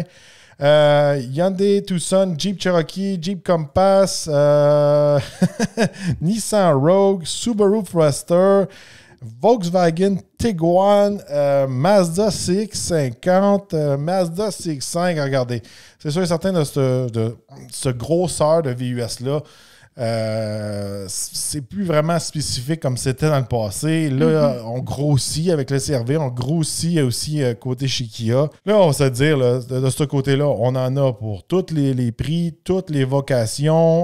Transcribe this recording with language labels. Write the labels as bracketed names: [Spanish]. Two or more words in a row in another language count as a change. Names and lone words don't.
[French] Hyundai Tucson, Jeep Cherokee, Jeep Compass, Nissan Rogue, Subaru Forester, Volkswagen Tiguan, Mazda CX-50, Mazda CX-5. Regardez, c'est sûr et certain de ce grosseur de VUS-là. C'est plus vraiment spécifique comme c'était dans le passé. Là, on grossit avec le CR-V, on grossit aussi côté chez Kia. Là, on va se dire, là, de ce côté-là, on en a pour tous les prix, toutes les vocations.